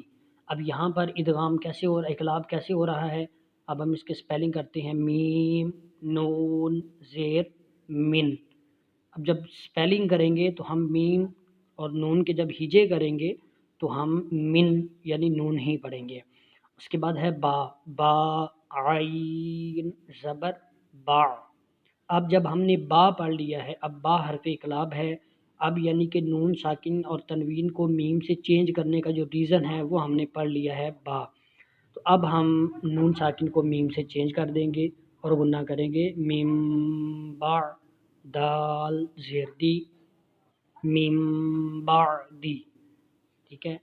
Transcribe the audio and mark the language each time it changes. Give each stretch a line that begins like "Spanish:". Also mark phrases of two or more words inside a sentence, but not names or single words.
Urdu: اب یہاں پر ادغام کیسے ہو رہا ہے، اقلاب کیسے ہو رہا ہے؟ اب ہم اس کے سپیلنگ کرتے ہیں، میم، نون، زیر، من۔ اب جب سپیلنگ کریں گے تو ہم میم اور نون کے جب ہجے کریں گے تو ہم من یعنی نون ہی پڑھیں گے۔ اس کے بعد ہے با، با عین زبر با۔ اب جب ہم نے با پڑھ لیا ہے، اب با حرف اقلاب ہے، اب یعنی کہ نون ساکن اور تنوین کو میم سے چینج کرنے کا جو ریزن ہے وہ ہم نے پڑھ لیا ہے با۔ تو اب ہم نون ساکن کو میم سے چینج کر دیں گے اور غنہ کریں گے میم با دال زیر دی میم بعدی، ٹھیک ہے۔